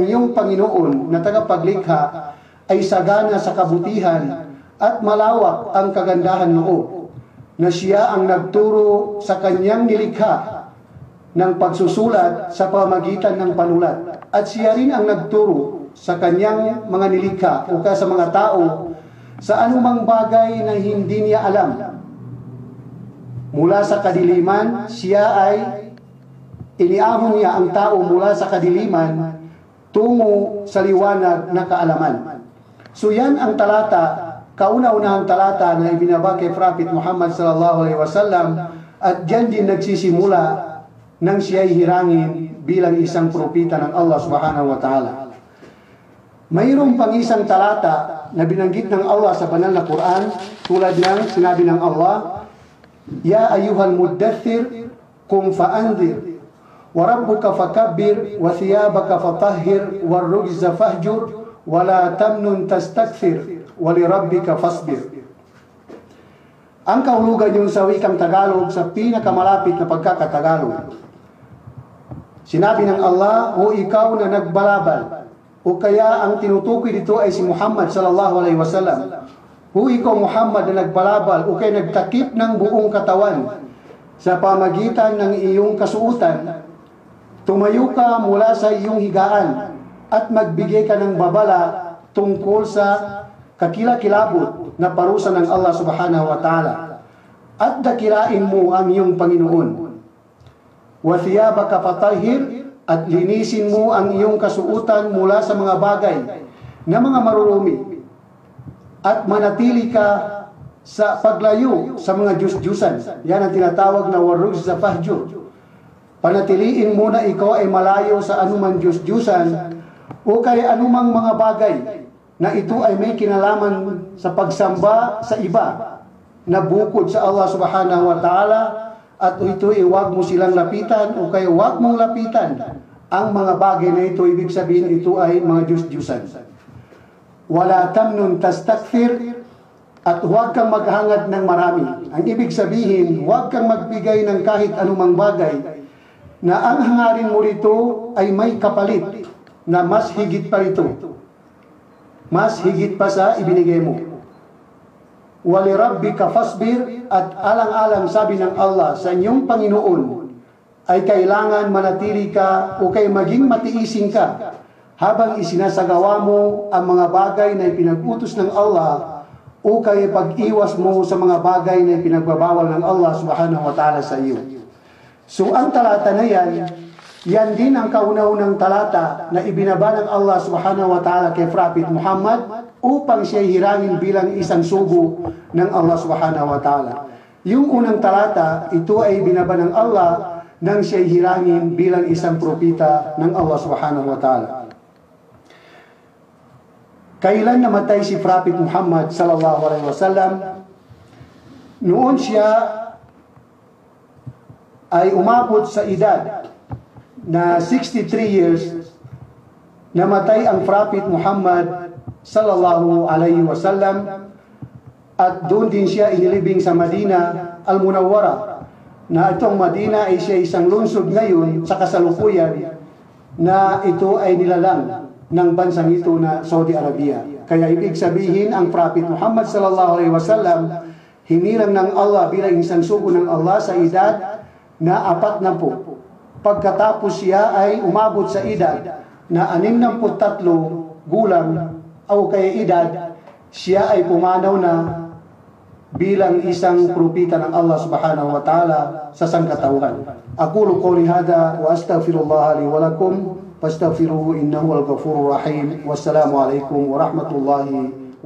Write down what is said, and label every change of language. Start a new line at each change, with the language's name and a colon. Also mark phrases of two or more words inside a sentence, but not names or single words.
Filipino: iyong Panginoon na tagapaglikha ay sagana sa kabutihan at malawak ang kagandahan noo, na siya ang nagturo sa kanyang nilikha ng pagsusulat sa pamagitan ng panulat, at siya rin ang nagturo sa kanyang mga nilikha o kaya sa mga tao sa anumang bagay na hindi niya alam. Mula sa kadiliman, siya ay iniahon niya ang tao mula sa kadiliman tungo sa liwanag na kaalaman. So yan ang talata, kauna-unahang talata na ibinaba kay Prophet Muhammad
Arabic: صلى الله عليه وسلم,
Filipino: at diyan din nagsisimula nang siya'y hirangin bilang isang propeta ng Allah
Arabic: سبحانه وتعالى.
Filipino: Mayroong pang isang talata na binanggit ng Allah sa banal na Quran, tulad ng sinabi ng Allah,
Arabic: يا أيها المدثر قم فأنذر وربك فكبر وثيابك فطهر والرجز فاهجر ولا تمنن تستكثر ولربك فاصبر.
Filipino: Ang kahulugan yung sa wikang Tagalog sa pinakamalapit na pagkakatagalog. Sinabi ng Allah, o ikaw na nagbalabal, o kaya ang tinutukoy dito ay si Muhammad
Arabic: صلى الله عليه وسلم.
Filipino: O ikaw, Muhammad, na nagbalabal o kaya nagtakip ng buong katawan sa pamagitan ng iyong kasuutan, tumayo ka mula sa iyong higaan at magbigay ka ng babala tungkol sa kakilakilabot na parusa ng Allah
Arabic: سبحانه وتعالى,
Filipino: at dakilain mo ang iyong Panginoon.
Arabic: وثيابك فطهر,
Filipino: at linisin mo ang iyong kasuutan mula sa mga bagay na mga marurumi, at manatili ka sa paglayo sa mga Diyos-Diyusan. Yan ang tinatawag na waruj sa fahjur. Panatiliin mo na ikaw ay malayo sa anumang Diyos-Diyusan o kaya anumang mga bagay na ito ay may kinalaman sa pagsamba sa iba na bukod sa Allah
Arabic: سبحانه وتعالى,
Filipino: at ito ay huwag mo silang lapitan o kaya huwag mong lapitan ang mga bagay na ito. Ibig sabihin ito ay mga Diyos-Diyusan.
Arabic: ولا تمنن تستكثر,
Filipino: at huwag kang maghangad ng marami. Ang ibig sabihin, huwag kang magbigay ng kahit anumang bagay na ang hangarin mo rito ay may kapalit na mas higit pa ito. Mas higit pa sa ibinigay mo.
Arabic: ولربك فاصبر,
Filipino: at alang-alang sabi ng Allah sa inyong Panginoon ay kailangan manatili ka o kay maging matiisin ka habang isinasagawa mo ang mga bagay na ipinag-utos ng Allah o kay pag-iwas mo sa mga bagay na ipinagbabawal ng Allah
Arabic: سبحانه وتعالى
Filipino: sa iyo. So ang talata na yan din ang kauna-unang talata na ibinaba ng Allah
Arabic: سبحانه وتعالى
Filipino: kay Prophet Muhammad upang siya hirangin bilang isang sugo ng Allah
Arabic: سبحانه وتعالى.
Filipino: Yung unang talata, ito ay binaba ng Allah nang siya hirangin bilang isang propeta ng Allah
Arabic: سبحانه وتعالى.
Filipino: Kailan namatay si Prophet Muhammad
Arabic: صلى الله عليه وسلم?
Filipino: Noon siya ay umabot sa edad na 63 years, namatay ang Prophet Muhammad
Arabic: صلى الله عليه وسلم,
Filipino: at doon din siya inilibing sa Madina al-Munawwara, na itong Madina ay siya isang lungsod ngayon sa kasalukuyan na ito ay nilalang ng bansang ito na Saudi Arabia. Kaya ibig sabihin, ang Prophet Muhammad
Arabic: صلى الله عليه وسلم
Filipino: hinilang ng Allah bilang isang sugo ng Allah sa edad na 40. Pagkatapos siya ay umabot sa edad na 63 gulang o kaya edad, siya ay pumanaw na bilang isang propeta ng Allah
Arabic: سبحانه وتعالى
Filipino: sa sangkatauhan.
Arabic: أقول قولي هذا وأستغفر الله لي ولكم فاستغفروه إنه الغفور الرحيم. والسلام عليكم ورحمة الله